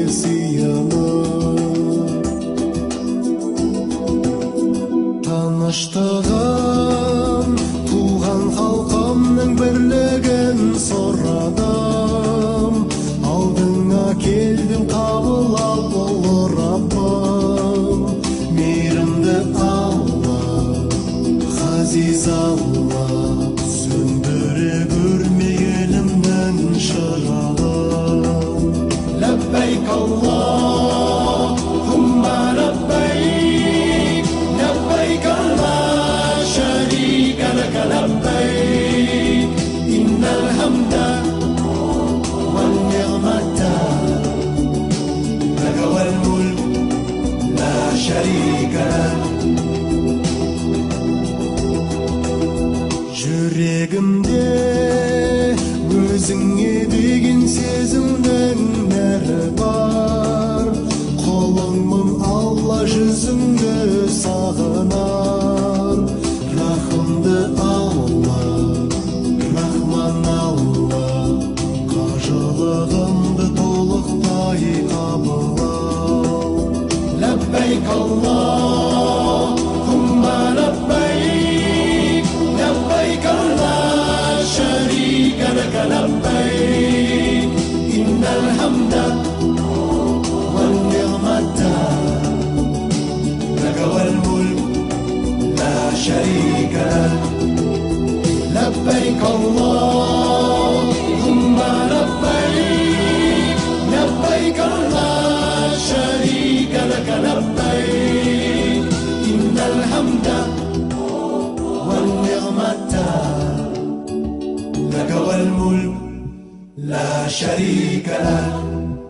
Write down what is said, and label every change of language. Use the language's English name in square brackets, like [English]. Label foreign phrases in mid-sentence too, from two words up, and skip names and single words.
[Kazakh] сыйынып таныштығын туған халқымның бірлігін сорадым алдыңа келдім қабыл ал бол Раббым мейірімді Алла ғазиз Алла сөндіре көрме елімнің шырағын [Arabic] لبيك اللهم لبيك لبيك لا شريك لك لبيك إن الحمد والنعمة لك والملك لا شريك لك жүрегімде [Kazakh] өзіңе деген сезімнің нәрі бар қолыңмын Алла жүзіңді сағынар рахымды Алла рахман Алла қажылығымды толықтай қабыл ал [Arabic] لبيك اللهم لبيك لبيك لا شريك لك لبيك إن الحمد والنعمة لك والملك لا شريك لك لبيك اللهم لبيك لبيك لا شريك لك لبيك إن الحمد والنعمة لك والملك لا شريك لك